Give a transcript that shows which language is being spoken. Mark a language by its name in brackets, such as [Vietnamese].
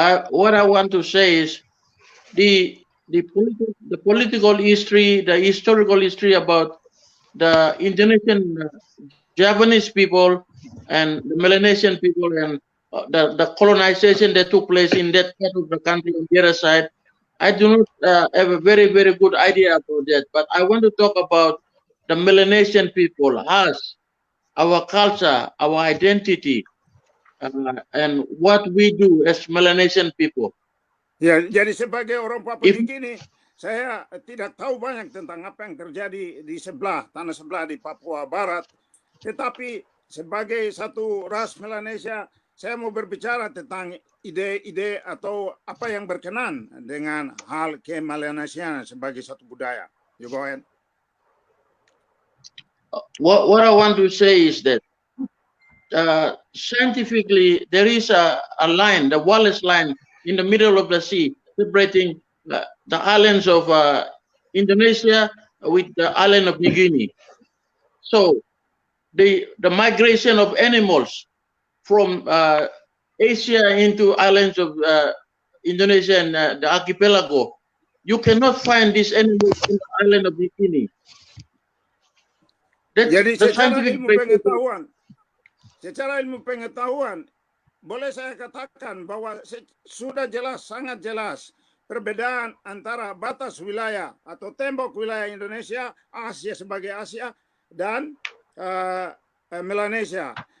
[English] What I want to say is the political history, the historical history about the Indonesian, Japanese people, and the Melanesian people, and the colonization that took place in that part of the country on the other side. I do not have a very good idea about that, but I want to talk about the Melanesian people, us, our culture, our identity, and what we do as Melanesian people. [Indonesian] Ya, jadi sebagai orang Papua New Guinea, saya tidak tahu banyak tentang apa yang terjadi di tanah sebelah di Papua Barat. Tetapi sebagai satu ras Melanesia, saya mau berbicara tentang ide-ide atau apa yang berkenan dengan hal kemelanesiaan sebagai satu budaya. [English] You go ahead. What I want to say is that scientifically there is a line, the Wallace line, in the middle of the sea, separating the islands of Indonesia with the island of New Guinea. So the migration of animals from Asia into islands of Indonesia and the archipelago, you cannot find these animals in the island of New Guinea. [Indonesian] Jadi secara ilmu pengetahuan, boleh saya katakan bahwa sudah jelas, sangat jelas perbedaan antara batas wilayah atau tembok wilayah Indonesia, Asia sebagai Asia, dan Melanesia.